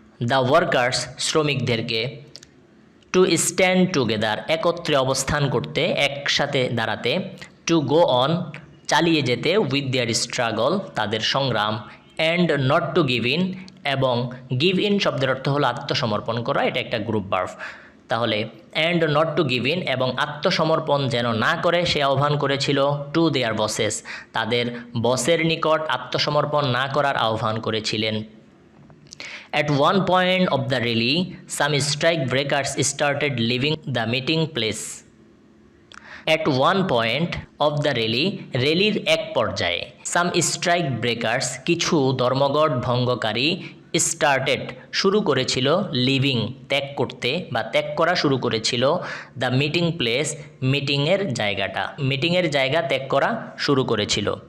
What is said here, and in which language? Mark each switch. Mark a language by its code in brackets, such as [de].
[en] the workers [bn] শ্রমিকদেরকে, [en] to stand together [bn] একত্রে অবস্থান করতে, একসাথে দাঁড়াতে, [en] to go on [bn] চালিয়ে যেতে, [en] with their struggle [bn] তাদের সংগ্রাম, [en] and not to give in [bn] এবং গিভ ইন শব্দের অর্থ হলো আত্মসমর্পণ করা, এটা একটা গ্রুপ ভার্ব, তাহলে and not to give in এবং আত্মসমর্পণ যেন না করে সে আহ্বান করেছিল, [en] to their bosses [bn] তাদের বসের নিকট আত্মসমর্পণ না করার আহ্বান করেছিলেন। [en] At one point of the rally, some strike breakers started leaving the meeting place. At one point of the rally, [bn] র্যালির এক পর্যায়ে, [en] some strike breakers [bn] কিছু ধর্মঘট ভঙ্গকারী, স্টার্টেড শুরু করেছিল, লিভিং ত্যাগ করতে বা ত্যাগ করা শুরু করেছিল, [en] the meeting place [bn] মিটিংয়ের জায়গাটা, মিটিংয়ের জায়গা ত্যাগ করা শুরু করেছিল।